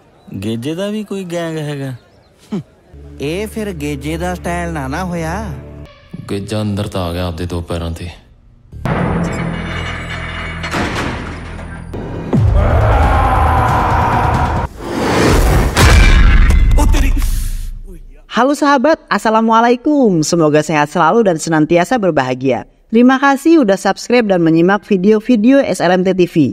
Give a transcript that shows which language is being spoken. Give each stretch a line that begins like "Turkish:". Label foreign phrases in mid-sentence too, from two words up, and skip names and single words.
Punjabi: ਗੇਜੇ ਦਾ ਵੀ ਕੋਈ ਗੈਂਗ ਹੈਗਾ? ਇਹ ਫਿਰ ਗੇਜੇ ਦਾ ਸਟਾਈਲ ਨਾ ਹੋਇਆ। ਗੇਜਾ ਅੰਦਰ ਤਾਂ ਆ ਗਿਆ ਆਪਦੇ ਦੋ ਪੈਰਾਂ ਤੇ।
Indonesian: Halo sahabat, Assalamualaikum. Semoga sehat selalu dan senantiasa berbahagia. Terima kasih udah subscribe dan menyimak video-video SLMT TV.